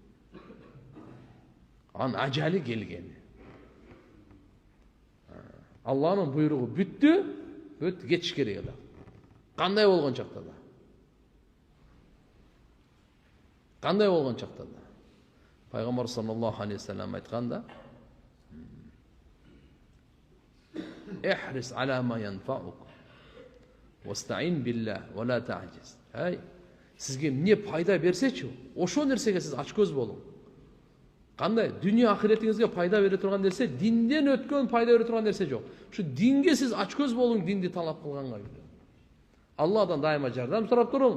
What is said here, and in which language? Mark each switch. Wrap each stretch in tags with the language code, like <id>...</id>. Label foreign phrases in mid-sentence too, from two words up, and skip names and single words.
<ky>Анын ажалы келгени. Алланын буйругу бүттү, өт кетиш керек эле. Кандай болгон чакта да. Кандай болгон чакта да. Пайгамбар</ky> <ar>صلى الله عليه وسلم</ar> <ky>айтканда:</ky> <ar>"احرص على ما ينفعك واستعن بالله ولا تعجز."</ar> <ky>Сизге эмне пайда берсечи, ошол нерсеге сиз ачкөз болуң. Кандай дүйнө ахиретиңизге пайда бере турган нерсе, динден өткөн пайда бере турган нерсе жок. Ушу динге сиз ачкөз болуң, динди талап кылганга. Алладан дайыма жардам сурап туруң.</ky>